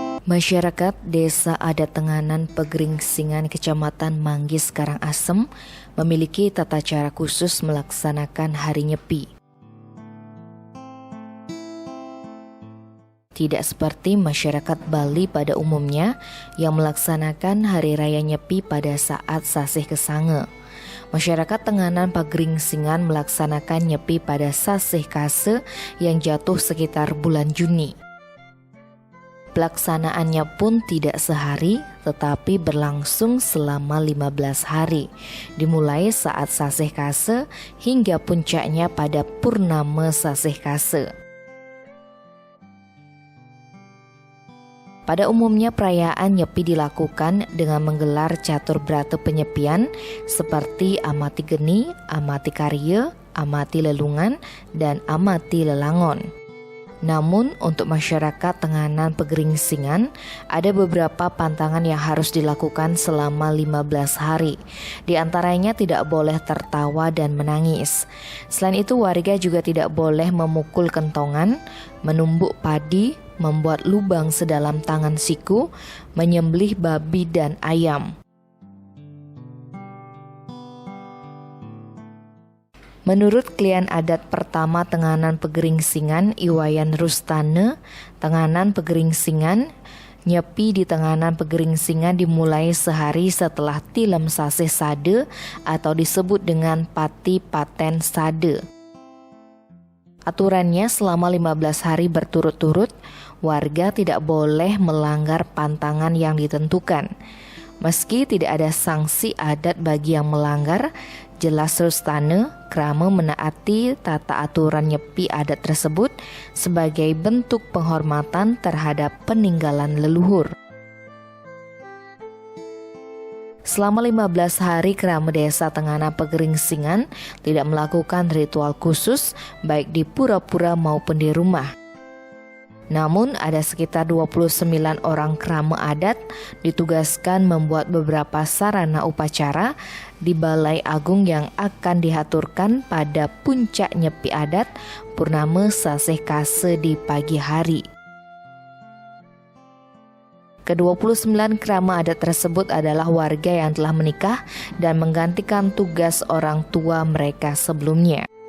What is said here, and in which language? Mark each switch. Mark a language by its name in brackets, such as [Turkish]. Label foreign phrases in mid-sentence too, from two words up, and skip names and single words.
[Indonesian] Masyarakat Desa Adat Tenganan Pegeringsingan Kecamatan Manggis Karangasem memiliki tata cara khusus melaksanakan Hari Nyepi. Tidak seperti masyarakat Bali pada umumnya yang melaksanakan Hari Raya Nyepi pada saat Sasih Kesange. Masyarakat Tenganan Pegeringsingan melaksanakan Nyepi pada Sasih Kase yang jatuh sekitar bulan Juni. Pelaksanaannya pun tidak sehari, tetapi berlangsung selama 15 hari, dimulai saat Sasih Kase hingga puncaknya pada Purnama Sasih Kase. Pada umumnya perayaan Nyepi dilakukan dengan menggelar catur brata penyepian seperti amati geni, amati karya, amati lelungan, dan amati lelangon. Namun untuk masyarakat Tenganan Pegeringsingan ada beberapa pantangan yang harus dilakukan selama 15 hari. Di antaranya tidak boleh tertawa dan menangis. Selain itu warga juga tidak boleh memukul kentongan, menumbuk padi, membuat lubang sedalam tangan siku, menyembelih babi dan ayam. Menurut klien adat pertama Tenganan Pegeringsingan, Iwayan Rustane, Tenganan Pegeringsingan, Nyepi di Tenganan Pegeringsingan dimulai sehari setelah Tilem Sasih Sade atau disebut dengan Pati Paten Sade. Aturannya selama 15 hari berturut-turut, warga tidak boleh melanggar pantangan yang ditentukan. Meski tidak ada sanksi adat bagi yang melanggar, jelas Rustane krama menaati tata aturan Nyepi adat tersebut sebagai bentuk penghormatan terhadap peninggalan leluhur. Selama 15 hari krama Desa Tenganan Pegeringsingan tidak melakukan ritual khusus baik di pura-pura maupun di rumah. Namun ada sekitar 29 orang krama adat ditugaskan membuat beberapa sarana upacara di Balai Agung yang akan dihaturkan pada puncak Nyepi adat Purnama Sasih Kase di pagi hari. Ke-29 krama adat tersebut adalah warga yang telah menikah dan menggantikan tugas orang tua mereka sebelumnya.